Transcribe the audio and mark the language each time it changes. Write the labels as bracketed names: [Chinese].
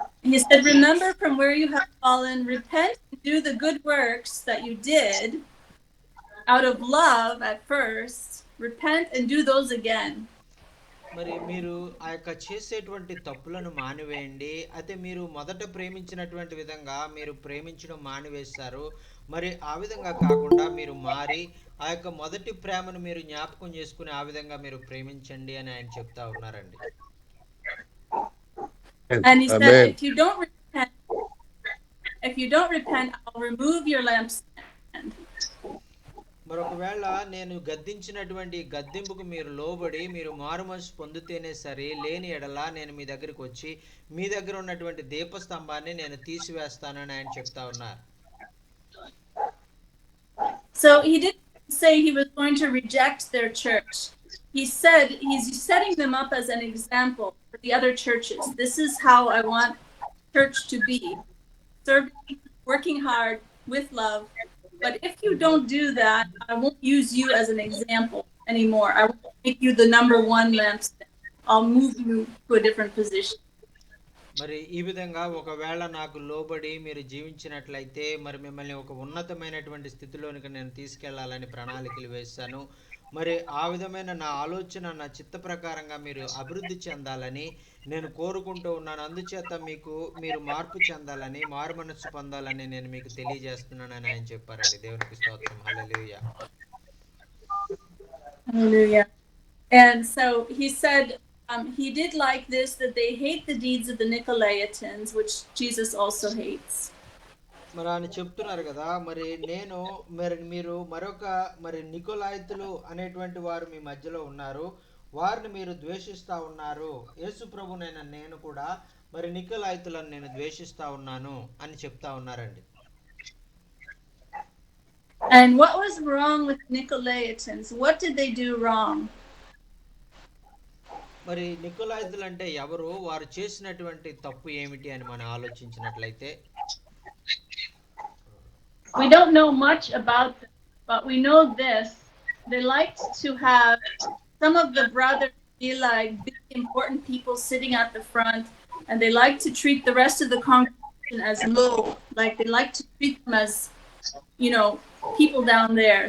[English] He said, remember from where you have fallen, repent and do the good works that you did out of love at first. Repent and do those again. [Telugu] మరి మీరు ఆ యొక్క చేసేటువంటి తప్పులను మానివేయండి. అయితే మీరు మొదట ప్రేమించినటువంటి విధంగా మీరు ప్రేమించడం మానివేశారు. మరి ఆ విధంగా కాకుండా మీరు మారి ఆ యొక్క మొదటి ప్రేమను మీరు జ్ఞాపకం చేసుకుని ఆ విధంగా మీరు ప్రేమించండి అని ఆయన చెప్తా ఉన్నారండి. [English] And he said, if you don't repent, I'll remove your lampstand. [Telugu] మరి ఒకవేళ నేను గద్దించినటువంటి గద్దింపుకు మీరు లోబడి మీరు మారుమనసు పొందితేనే సరే, లేని ఎడల నేను మీ దగ్గరికి వచ్చి మీ దగ్గర ఉన్నటువంటి దీపస్తంభాన్ని నేను తీసివేస్తానని ఆయన చెప్తా ఉన్నారు. [English] So he didn't say he was going to reject their church. He said he's setting them up as an example for the other churches. This is how I want church to be. Serving, working hard with love. But if you don't do that, I won't use you as an example anymore. I won't make you the number one lampstand. I'll move you to a different position. [Telugu] మరి ఈ విధంగా ఒకవేళ నాకు లోబడి మీరు జీవించినట్లయితే మరి మిమ్మల్ని ఒక ఉన్నతమైనటువంటి స్థితిలోనికి నేను తీసుకెళ్లాలని ప్రణాళికలు వేశాను. మరి ఆ విధమైన నా ఆలోచన నా చిత్త ప్రకారంగా మీరు అభివృద్ధి చెందాలని నేను కోరుకుంటూ ఉన్నాను. అందుచేత మీరు మార్పు చెందాలని, మారు మనస్సు పొందాలని నేను మీకు తెలియజేస్తున్నానని ఆయన చెప్పారండి. దేవునికి స్తోత్రం. హల్లెలూయా. [English] Hallelujah. And so he said he did like this, that they hate the deeds of the Nicolaitans, which Jesus also hates. [Telugu] మరి ఆయన చెప్తున్నారు కదా, మరి మీరు మరి నికోలాయితులు అనేటువంటి వారు మీ మధ్యలో ఉన్నారు, వారిని మీరు ద్వేషిస్తా ఉన్నారు. యేసు ప్రభునైన నేను కూడా మరి నికోలాయితులను నేను ద్వేషిస్తా ఉన్నాను అని చెప్తా ఉన్నారండి. [English] And what was wrong with Nicolaitans? What did they do wrong? [Telugu] మరి నికోలాయితులు అంటే ఎవరు, వారు చేసినటువంటి తప్పు ఏమిటి అని మనం ఆలోచించినట్లయితే, [English] we don't know much about them, but we know this: they liked to have some of the brothers be like big important people sitting at the front, and they like to treat the rest of the congregation as low, like they like to treat them as, you know, people down there.